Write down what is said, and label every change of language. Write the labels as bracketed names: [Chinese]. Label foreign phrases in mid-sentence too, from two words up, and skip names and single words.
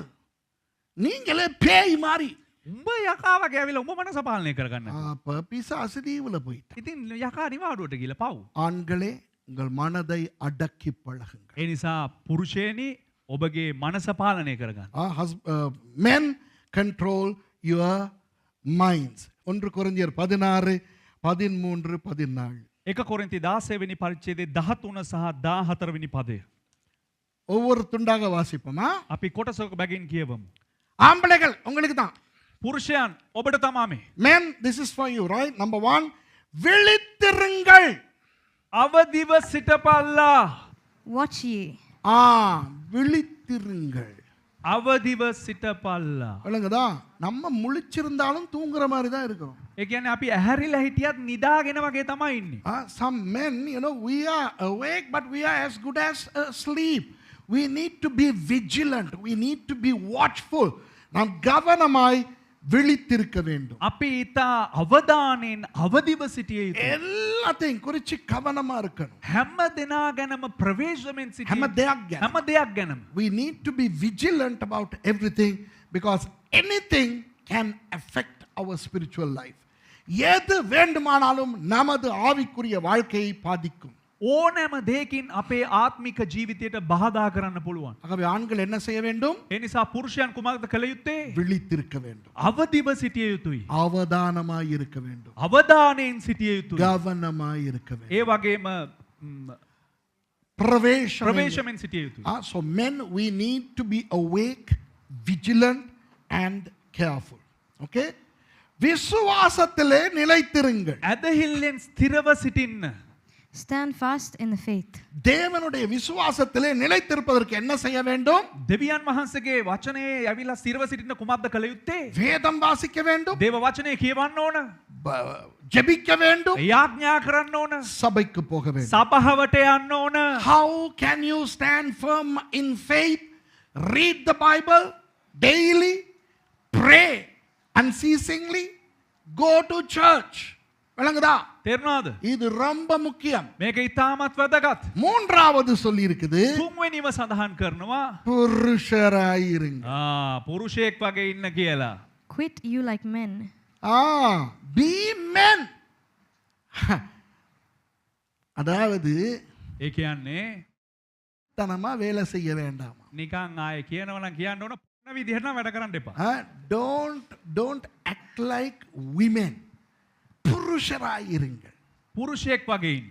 [Tamil] நீங்களே பேய் மாதிரி. [Sinhala] උඹ යකා වගේ ඇවිල්ලා උඹ මනස පාලනය කරගන්න. [Tamil] அப்ப பிசாசு லீவ்ல போயிட்டான். [Sinhala] ඉතින් යකා නිවාඩුවට ගිහලා පව්. [Tamil] ஆண்களே உங்கள் மனதை அடக்கி பழகுங்கள். [Sinhala] ඒ නිසා පුරුෂයනි ඔබගේ මනස පාලනය කරගන්න. [English] Men control your minds. [Tamil] 1 கொரிந்தியர் 16 13 14. [Sinhala] එක කොරින්ති 16 වෙනි පරිච්ඡේදයේ 13 සහ 14 වෙනි පදය. [Tamil] ஒவ்வொரு துண்டாக வாசிப்போமா? [Sinhala] අපි කොටසක බැගින් කියවමු. [Tamil] ஆம்பளைகள் உங்களுக்கு தான். [Sinhala] පුරුෂයන් ඔබට තමා මේ. [English] Men, this is for you, right? Number 1, [Tamil] விழித்திருங்கள். [Sinhala] අවදිව සිටපල්ලා. [English] Watch ye. [Tamil] விழித்திருங்கள். [Sinhala] අවදිව සිටපල්ලා. [Tamil] விளங்குதா? நம்ம முழிச்சிருந்தாலும் தூங்குற மாதிரி தான் இருக்கிறோம். [Sinhala] ඒ කියන්නේ අපි ඇහැරිලා හිටියත් නිදාගෙන වගේ තමයි ඉන්නේ. [English] Some men, you know, we are awake but we are as good as asleep. We need to be vigilant. We need to be watchful. [Tamil] நாம் கவனமாய் விழித்திருக்க வேண்டும். [Sinhala] අපි ඊට අවධානයෙන් අවදිව සිටිය යුතුයි. [Tamil] எல்லாத்தையும் குறித்து கவனமா இருக்கணும். [Sinhala] හැම දෙනා ගැනම ප්‍රවේශමෙන් සිටිය හැම දෙයක් ගැන. හැම දෙයක් ගැනම. [English] We need to be vigilant about everything because anything can affect our spiritual life. [Tamil] எது வேண்டுமானாலும் நமது ஆவிக்குரிய வாழ்க்கையை பாதிக்கும். [Sinhala] ඕනෑම දෙයකින් අපේ ආත්මික ජීවිතයට බාධා කරන්න පුළුවන්. [Tamil] ஆகவே ஆண்கள் என்ன செய்ய வேண்டும்? [Sinhala] ඒ නිසා පුරුෂයන් කුමක්ද කළ යුත්තේ? [Tamil] விழித்திருக்க வேண்டும். [Sinhala] අවදිව සිටිය යුතුයි. [Tamil] அவதானமாய் இருக்க வேண்டும். [Sinhala] අවධානයෙන් සිටිය යුතුයි. [Tamil] கவனமாய் இருக்க வேண்டும். [Sinhala] ඒ වගේම ප්‍රවේශමෙන් සිටිය යුතුයි. [English] So men, we need to be awake, vigilant and careful. [Tamil] Okay? விசுவாசத்திலே நிலைத்திருங்கள். [Sinhala] ඇදහිල්ලෙන් ස්ථිරව සිටින්න. [English] Stand fast in the faith. [Tamil] தேவனுடைய விசுவாசத்திலே நிலைத்திருப்பதற்கு என்ன செய்ய வேண்டும்? [Sinhala] දෙවියන් වහන්සේගේ වචනේ ඇවිල්ලා ස්ථිරව සිටින්න කුමක්ද කළ යුත්තේ? [Tamil] வேதம் வாசிக்க வேண்டும். [Sinhala] දේව වචනේ කියවන්න ඕන. [Tamil] ஜெபிக்க வேண்டும். [Sinhala] යාඥා කරන්න ඕන. [Tamil] சபைக்கு போக வேண்டும். [Sinhala] සභාවට යන්න ඕන. [English] How can you stand firm in faith? read the Bible daily, pray unceasingly, go to church. [Tamil] விளங்குதா? [Sinhala] තේරුණාද? [Tamil] இது ரொம்ப முக்கியம். [Sinhala] මේක ඉතාමත් වැදගත්. [Tamil] மூன்றாவது சொல்லி இருக்குது [Sinhala] තුන්වෙනිව සඳහන් කරනවා [Tamil] புருஷராயிருங்க. [Sinhala] පුරුෂයෙක් වගේ ඉන්න කියලා. [English] Quit you like men. be men. [Tamil] அதாவது [Sinhala] ඒ කියන්නේ [Tamil] தனமா வேலை செய்ய வேண்டாமா. [Sinhala] නිකන් ආයේ කියනවා නම් කියන්න ඕන පොණ විදිහට නම් වැඩ කරන්න එපා. [English] don't act like women. [Tamil] புருஷராயிருங்க. [Sinhala] පුරුෂයෙක් වගේ ඉන්න.